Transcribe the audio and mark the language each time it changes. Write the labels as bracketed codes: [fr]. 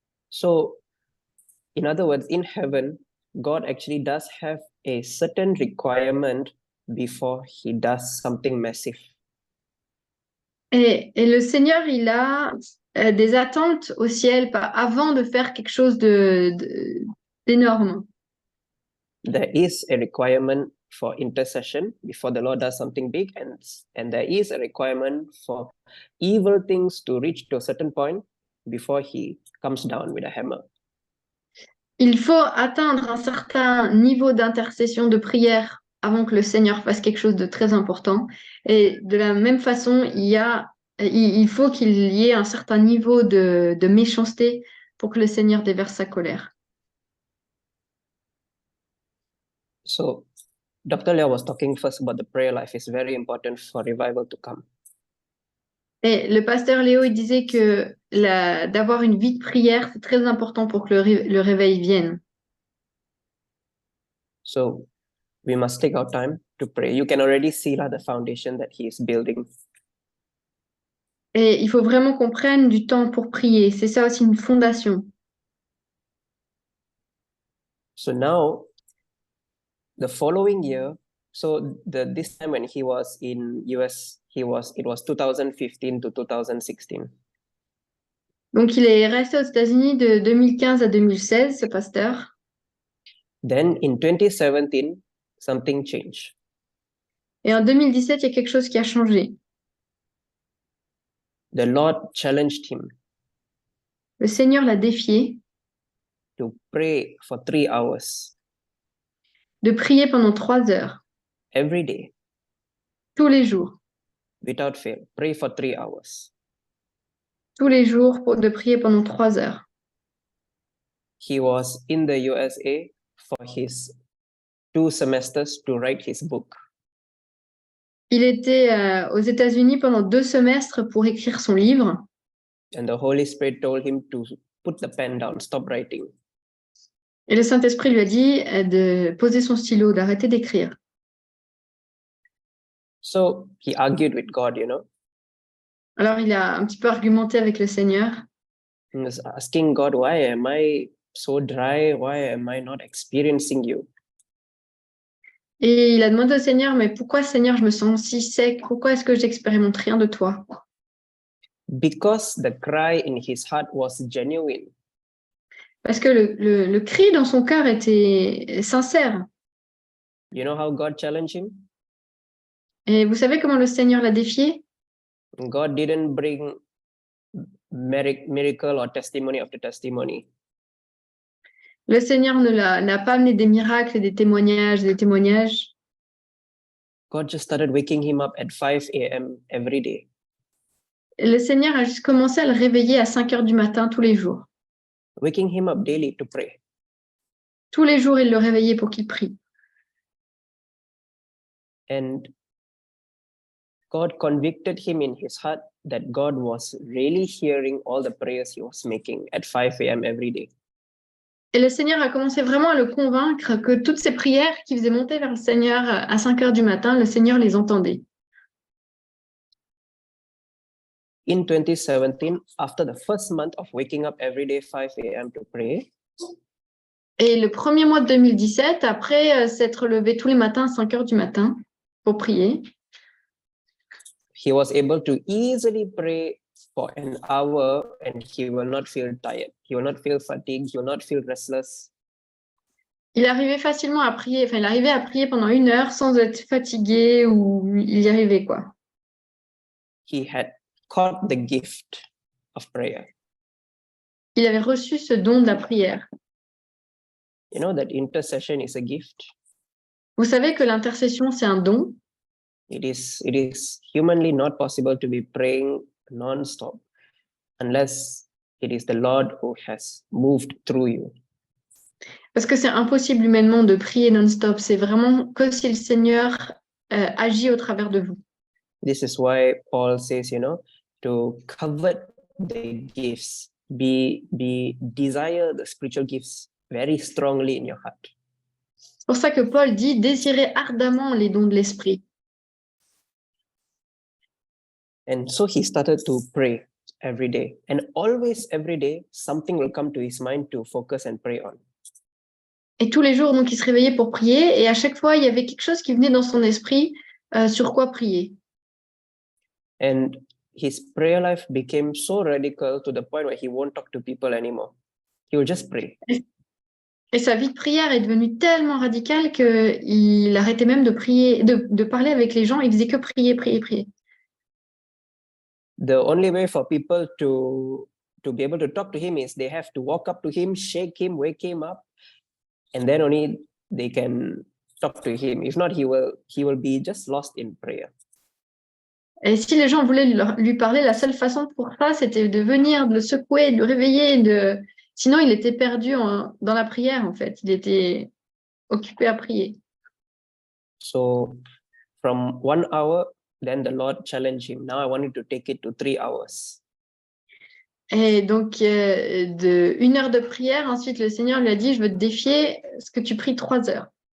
[en] So, in other words, in heaven, God actually does have a certain requirement before he does something massive. [fr] Et le Seigneur, il a des attentes au ciel avant de faire quelque chose d'énorme. [en] There is a requirement for intercession before the Lord does something big, and there is a requirement for evil things to reach to a certain point before he comes down with a hammer. [fr] Il faut atteindre un certain niveau d'intercession, de prière avant que le Seigneur fasse quelque chose de très important. Et de la même façon, il faut qu'il y ait un certain niveau de méchanceté pour que le Seigneur déverse sa colère. [en] So, Dr. Leo was talking first about the prayer life is very important for revival to come. [fr] Et le pasteur Léo, il disait que d'avoir une vie de prière, c'est très important pour que le réveil vienne. [en] So, we must take our time to pray. You can already see the foundation that he is building. [fr] Et il faut vraiment qu'on prenne du temps pour prier. C'est ça aussi une fondation. [en] So now, the following year, so this time when he was in US, it was 2015 to 2016. [fr] Donc, il est resté aux États-Unis de 2015 à 2016, ce pasteur. [en] Then in 2017, something changed. [fr] Et en 2017, il y a quelque chose qui a changé. [en] The Lord challenged him [fr] Le Seigneur l'a défié [en] to pray for 3 hours [fr] de prier pendant 3 heures, [en] every day, [fr] tous les jours. [en] without fail. Pray for 3 hours. [fr] Tous les jours de prier pendant 3 heures. [en] He was in the USA for his 2 semesters to write his book. [fr] Il était aux États-Unis pendant 2 semestres pour écrire son livre. [en] And the Holy Spirit told him to put the pen down, stop writing. [fr] Et le Saint-Esprit lui a dit de poser son stylo, d'arrêter d'écrire. [en] So he argued with God, [fr] Alors, il a un petit peu argumenté avec le Seigneur. [en] He was asking God, why am I so dry? Why am I not experiencing you? [fr] Et il a demandé au Seigneur, mais pourquoi, Seigneur, je me sens si sec? Pourquoi est-ce que j'expérimente rien de toi? [en] Because the cry in his heart was genuine. [fr] Parce que le cri dans son cœur était sincère. [en] You know how God challenged him? [fr] Et vous savez comment le Seigneur l'a défié? [en] God didn't bring miracle or testimony after testimony. [fr] Le Seigneur n'a pas amené des miracles et des témoignages. [en] God just started waking him up at 5 a.m. every day. [fr] Le Seigneur a juste commencé à le réveiller à 5 heures du matin tous les jours. [en] Waking him up daily to pray. [fr] Tous les jours, il le réveillait pour qu'il prie. [en] And God convicted him in his heart that God was really hearing all the prayers he was making at 5 a.m. every day. [fr] Et le Seigneur a commencé vraiment à le convaincre que toutes ces prières qu'il faisait monter vers le Seigneur à 5 heures du matin, le Seigneur les entendait. [en] in 2017, after the first month of waking up every day 5 a.m. to pray, [fr] Et le premier mois de 2017, après s'être levé tous les matins à 5 heures du matin pour prier, [en] he was able to easily pray for an hour and he will not feel tired. He will not feel fatigued. He will not feel restless. [fr] il arrivait facilement à prier, enfin, il arrivait à prier pendant 1 heure sans être fatigué ou il y arrivait, quoi. [en] He had caught the gift of prayer. [fr] Il avait reçu ce don de la prière. [en] You know that intercession is a gift. [fr] Vous savez que l'intercession, c'est un don. [en] It is humanly not possible to be praying non-stop unless it is the Lord who has moved through you. [fr] Parce que c'est impossible humainement de prier non-stop. C'est vraiment que si le Seigneur agit au travers de vous. [en] This is why Paul says, to covet the gifts, desire the spiritual gifts very strongly in your heart. [fr] C'est pour ça que Paul dit « Désirez ardemment les dons de l'Esprit ». [en] And so he started to pray every day. And always every day, something will come to his mind to focus and pray on. [fr] Et tous les jours, donc, il se réveillait pour prier. Et à chaque fois, il y avait quelque chose qui venait dans son esprit sur quoi prier. [en] And his prayer life became so radical to the point where he won't talk to people anymore. He will just pray. [fr] Et sa vie de prière est devenue tellement radicale qu'il arrêtait même de prier, de parler avec les gens. Il faisait que prier, prier, prier. [en] The only way for people to be able to talk to him is they have to walk up to him, shake him, wake him up, and then only they can talk to him. If not, he will be just lost in prayer. [fr] Et si les gens voulaient lui parler, la seule façon pour ça, c'était de venir, de le secouer, de le réveiller. Sinon, il était perdu dans la prière, en fait. Il était occupé à prier. [en] So, from 1 hour, then the Lord challenged him. Now I want you to take it to 3 hours. [fr] Et donc, de 1 heure de prière, ensuite, le Seigneur lui a dit, je veux te défier, est-ce que tu pries 3 heures?